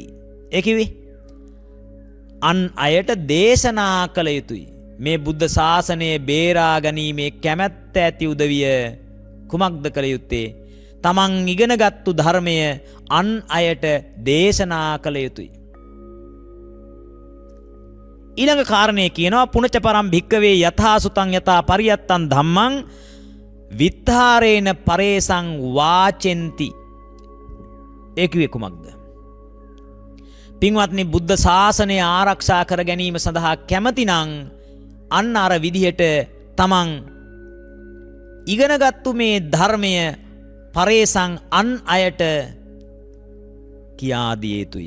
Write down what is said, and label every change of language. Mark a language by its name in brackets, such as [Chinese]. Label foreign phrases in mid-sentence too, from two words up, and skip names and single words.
[Sinhala] ඒ කිව්වේ අන් අයට දේශනා කළ යුතුයි. මේ බුද්ධ ශාසනය බේරා ගැනීමේ කැමැත්ත ඇති උදවිය කුමක්ද කළ යුත්තේ? තමන් ඉගෙනගත්තු ධර්මය අන් අයට දේශනා කළ යුතුයි. ඊළඟ කාරණය කියනවා [Pali] පුනච පරම් භික්කවේ යථා සුතං යථා පරියත්තං ධම්මං විත්තාරේන පරේසං වාචෙන්ති. [Sinhala] ඒ කිව්වේ කුමක්ද? පින්වත්නි, බුද්ධ ශාසනය ආරක්ෂා කර ගැනීම සඳහා කැමතිනම් අන්න අර විදිහට තමන් ඉගෙනගත්තු මේ ධර්මය පරේසං අන් අයට කියා දිය යුතුයි.